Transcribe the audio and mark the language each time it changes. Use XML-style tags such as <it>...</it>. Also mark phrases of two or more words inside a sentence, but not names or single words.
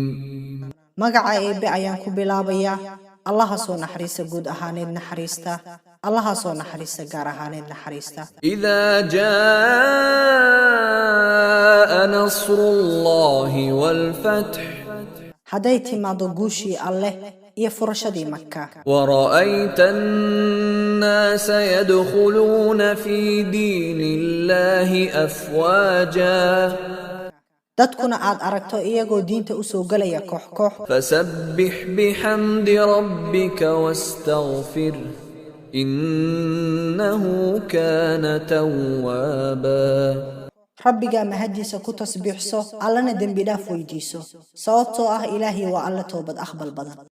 <so>magaca eebbe ayaan ku bilaabayaa allaha soo naxariista guud ahaaneed naxariista allaha soo naxariista gaar ahaaneed naxariista</so> <ar>إذا جاء نصر الله والفتح</ar> <so>hadday timaado guushii alleh iyo furashadii makka</so> <ar>ورأيت الناس يدخلون في دين الله أفواجا</ar> <so>dadkuna aad aragto iyagoo diinta u soo galaya koox</so> <ar>فسبح بحمد ربك واستغفر إنه كان توابا</ar> <so>rabbiga mahadiisa ku tasbiixso allana dembi dhaaf weydiiso sababtoo ah ilaahi waa alla toobad aqbal badan</so>